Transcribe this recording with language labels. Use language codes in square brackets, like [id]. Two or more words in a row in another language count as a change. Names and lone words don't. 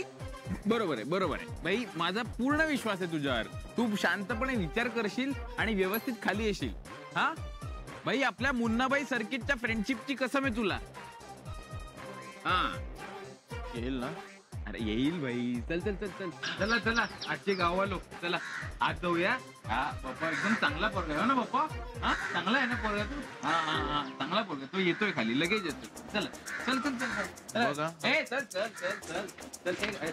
[mr] बरोबर आहे भाई, माझा पूर्ण विश्वास आहे तुझ्यावर. तू शांतपणे विचार करशील आणि व्यवस्थित खाली येशील. हा भाई, आपल्या मुन्नाबाई सर्किटच्या फ्रेंडशिपची कसम आहे तुला. हा येईल ना? अरे येईल भाई. चल चल चल चल, चला आजचे गावालो, चला आज जाऊया. हा पप्पा एकदम चांगला पोरगा आहे ना पप्पा. हा चांगला आहे ना पोरगा तू? हा चांगला पोरगा. तो येतोय खाली, लगेच येतोय. चल चल चल चल चल. ए चल चल चल चल चल.